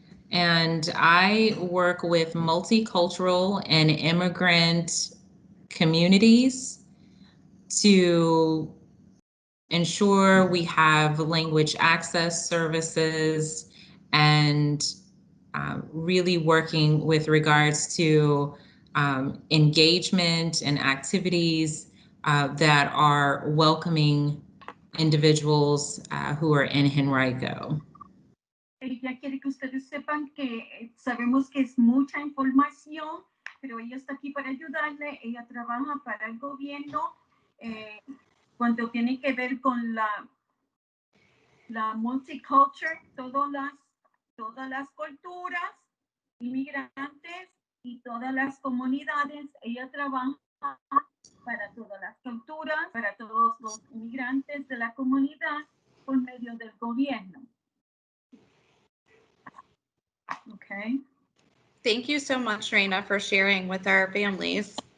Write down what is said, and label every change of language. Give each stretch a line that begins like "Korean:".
English: And I work with multicultural and immigrant communities to ensure we have language access services and really working with regards to engagement and activities that are welcoming individuals who are in Henrico.
Spanish: Ella quiere que ustedes sepan que sabemos que es mucha información, pero ella está aquí para ayudarle. Ella trabaja para el gobierno cuando tiene que ver con la multiculture, todas las culturas, inmigrantes y todas las comunidades. Ella trabaja para todas las culturas, para todos los inmigrantes de la comunidad por medio del gobierno.
English: Okay. Thank you so much, Reina, for sharing with our families.